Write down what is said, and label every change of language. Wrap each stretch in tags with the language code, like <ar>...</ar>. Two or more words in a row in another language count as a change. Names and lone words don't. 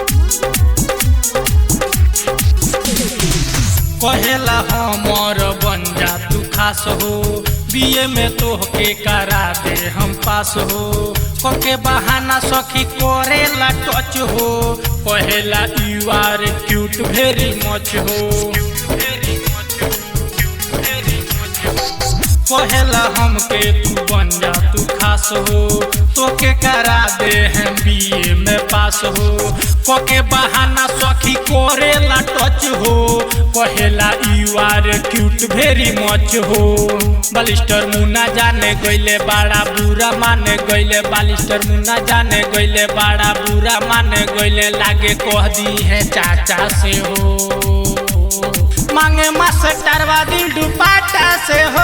<bho>कहेला हमर बन जा तू खास हो, बीए में तोहके करा दे हम पास हो। कके बहाना सखी करेला टच हो। कहेला</bho> <en>You are cute very much</en> <bho>हो। कहेला हमके तू बन जा तू खास हो, तोके करा दे हम बीए में पास हो। कके बहाना सखी करेला टच हो। कहेला</bho> <en>You are cute very much</en> <bho>हो। बालिस्टर मुन्ना जाने गइले बड़ा बुरा माने गइले, बालिस्टर मुन्ना जाने गइले बड़ा बुरा माने गइले। लागे कह दी है चाचा से हो। मांगे मास्टरवा दिल दुपट्टा से हो।</bho>